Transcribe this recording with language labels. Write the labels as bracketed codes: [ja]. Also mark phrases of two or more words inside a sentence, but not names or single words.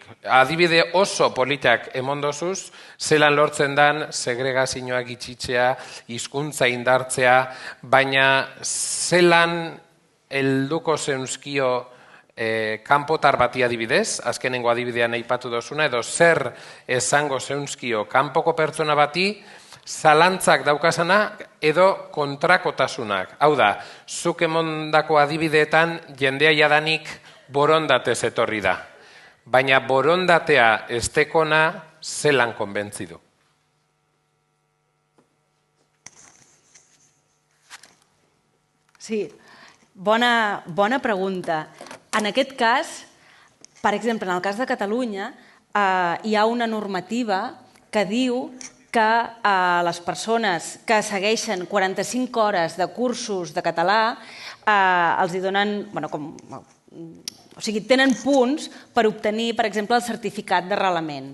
[eu] Adibide oso politak emondozuz, zelan lortzen dan segregazioak itxitzea, hizkuntza indartzea, baina zelan helduko zeunzkio kanpotar bati adibidez, azkenengo adibidean aipatu dozuna, edo zer esango zeunzkio kanpoko pertsona bati, zalantzak daukasana edo kontrakotasunak. Hau da, zuk emondako adibideetan jendea jadanik borondatez etorri da. Baina borondatea estekona zelan konbentzidu. [ca] Sí, bona pregunta. En aquest cas, per exemple, en el cas de Catalunya, hi ha una normativa que diu que les persones que segueixen 45 hores de cursos de català els hi donen, o sigui, tenen punts per obtenir, per exemple, el certificat d'arrelament.